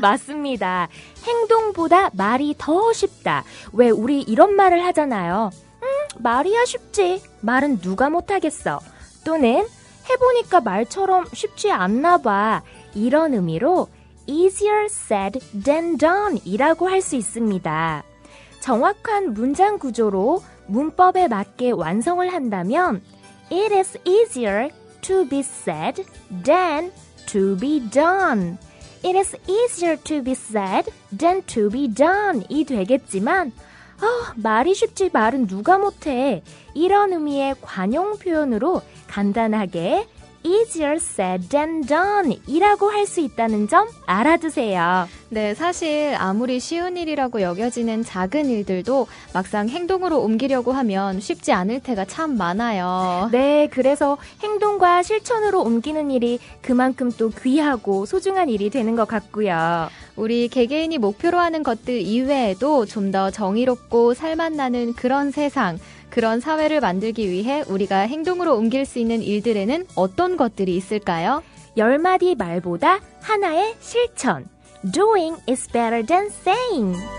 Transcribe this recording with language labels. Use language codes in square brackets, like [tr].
[ko] 맞습니다. 행동보다 말이 더 쉽다. 왜 우리 이런 말을 하잖아요. 말이야 쉽지. 말은 누가 못하겠어. 또는 해보니까 말처럼 쉽지 않나 봐. 이런 의미로 [en] easier said than done [ko] 이라고 할 수 있습니다. 정확한 문장 구조로 문법에 맞게 완성을 한다면 [en] It is easier to be said than to be done. It is easier to be said than to be done [ko] 이 되겠지만 말이 쉽지 말은 누가 못해. 이런 의미의 관용 표현으로 간단하게 [en] easier said than done [ko] 이라고 할 수 있다는 점 알아두세요. 네, 사실 아무리 쉬운 일이라고 여겨지는 작은 일들도 막상 행동으로 옮기려고 하면 쉽지 않을 때가 참 많아요. 네, 그래서 행동과 실천으로 옮기는 일이 그만큼 또 귀하고 소중한 일이 되는 것 같고요. 우리 개개인이 목표로 하는 것들 이외에도 좀 더 정의롭고 살맛나는 그런 세상, 그런 사회를 만들기 위해 우리가 행동으로 옮길 수 있는 일들에는 어떤 것들이 있을까요? 10마디 말보다 하나의 실천. [en] Doing is better than saying.